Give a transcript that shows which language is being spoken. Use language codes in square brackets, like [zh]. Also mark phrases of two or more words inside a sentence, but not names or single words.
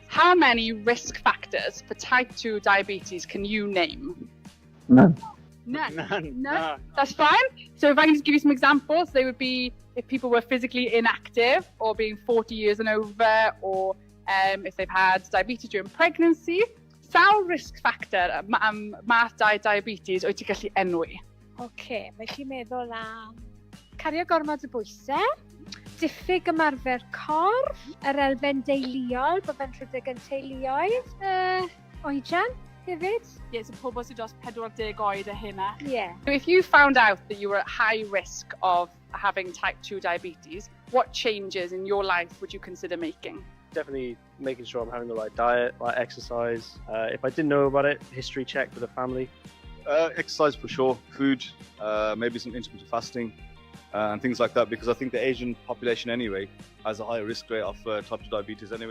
[en] How many risk factors for type 2 diabetes can you name? None. No, that's fine. So if I can just give you some examples, they would be if people were physically inactive or being 40 years and over, or if they've had diabetes during pregnancy. [cy] Sawl [en] risk factor [cy] math diabetes wyt ti'n gallu enwi? Oce, mae chi'n meddwl am cario gormod o bwysau, diffyg ymarfer corff, yr elfen deuluol, bod fe'n rhedeg yn teuluoedd, oedran hefyd. [en] Yeah, so [cy] pobl sydd dros 40 oed a hynna. [en] Yeah. So if you found out that you were at high risk of having type 2 diabetes, what changes in your life would you consider making? Definitely making sure I'm having the right diet, right exercise. If I didn't know about it, history check with the family. Exercise for sure, food, maybe some intermittent fasting and things like that, because I think the Asian population anyway has a higher risk rate of type 2 diabetes anyway.